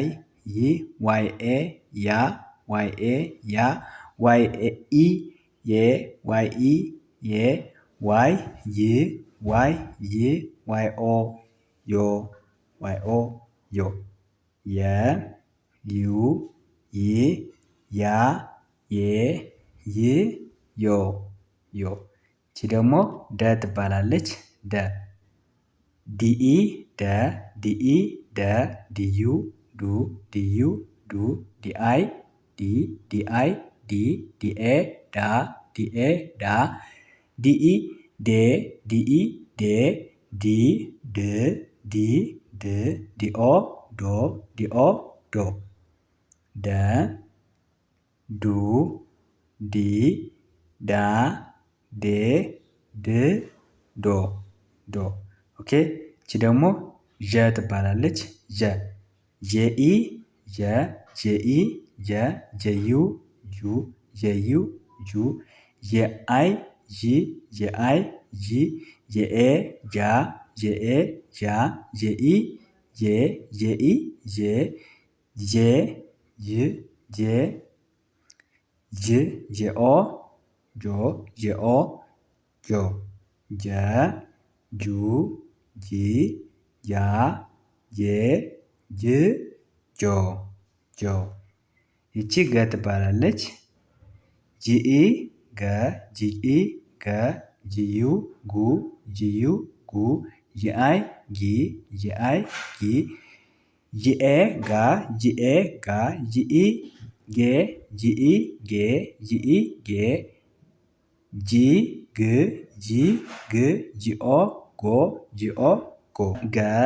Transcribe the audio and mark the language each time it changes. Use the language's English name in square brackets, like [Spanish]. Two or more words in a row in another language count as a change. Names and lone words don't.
[Amharic] ይ ዋይ ኤ ያ ዋይ ኤ ያ ዋይ ኢ የ ዋይ ኢ የ ዋይ ይ ዋይ ይ ዋይ ኦ ዮ ዋይ ኦ ዮ የ ዩ ይ ያ የ ይ ዮ ዮ ይቺ ደግሞ ደ ትባላለች። ደ ዲኢ ደ ዲኢ ደ ዲዩ ዱ ዲዩ ዱ ዲአይ ዲ ዲአይ ዲ ዲኤ ዳ ዲኤ ዳ ዲኢ ዴ ዲኢ ዴ ዲ ድ ዲ ድ ዲኦ ዶ ዲኦ ዶ ደ ዱ ዲ ዳ ዴ ድ ዶ ዶ ኦኬ። እቺ ደግሞ ዠ ትባላለች። ዠ ጄኢ ዠ ጄኢ ጀ ጄዩ ጁ ጄዩ ጁ ጄአይ ጂ ጄአይ ጂ ጄኤ ጃ ጄኤ ጃ ጄኢ ጄ ጄኢ ጄ ጄ ጅ ጄ ጅ ጄኦ ጆ ጄኦ ጆ ጀ ጁ ጂ ጃ ጄ ጅ ጆ ጆ ይቺ ገ ትባላለች። ጂኢ ገ ጂኢ ገ ጂዩ ጉ ጂዩ ጉ ጂአይ ጊ ጂአይ ጊ ጂኤ ጋ ጂኤ ጋ ጂኢ ጌ ጂኢ ጌ ጂኢ ጌ ጂ ግ ጂ ግ ጂኦ ጎ ጂኦ ጎ ገ